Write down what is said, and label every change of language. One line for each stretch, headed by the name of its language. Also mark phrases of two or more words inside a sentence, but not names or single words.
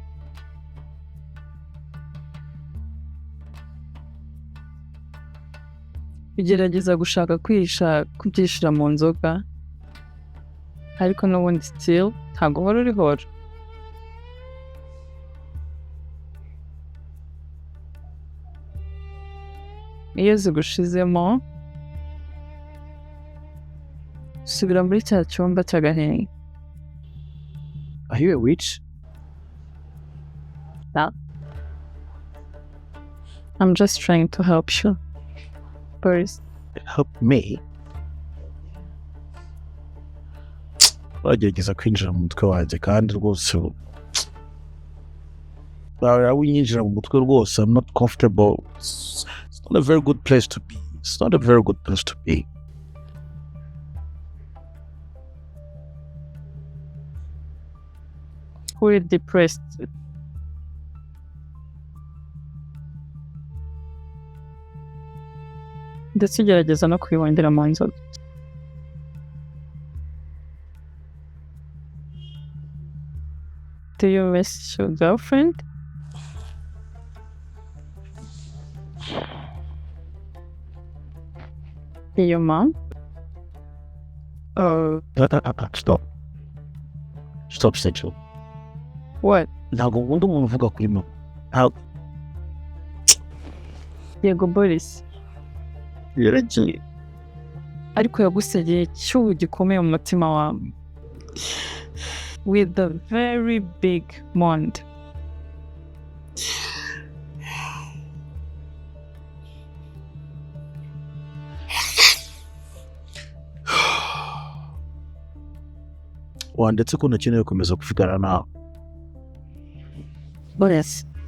Kinyarwanda: Ugerageza gushaka kubyishira mu nzoga ariko n'ubundi still ntabwo uhora urihora. Iyo zigushizemo subira muri cya cyumba cy'agahinda.
English: Are you a witch? No. I'm just trying to help you. Boris. Help me?
Kinyarwanda: Wagerageza kwinjira mu mutwe wanjye kandi rwose winyinjira mu mutwe rwose.
English: I'm not comfortable. It's not a very good place to be. It's not a very good place to be. We're depressed.
Kinyarwanda: ndetse ugerageza no kwibondera mu nzoga.
English: Do you miss your girlfriend? Your mom? Stop, Sechel. What?
Kinyarwanda: Ntabwo nkunda umuntu uvuga kuri mama. Yego Boris. Yaragiye. Ariko yagusegeye cyubu gikomeye mu mutima wawe.
English: With a very big mound.
Kinyarwanda: Ndetse ko nakeneye gukomeza kuvugana nawe. Boris.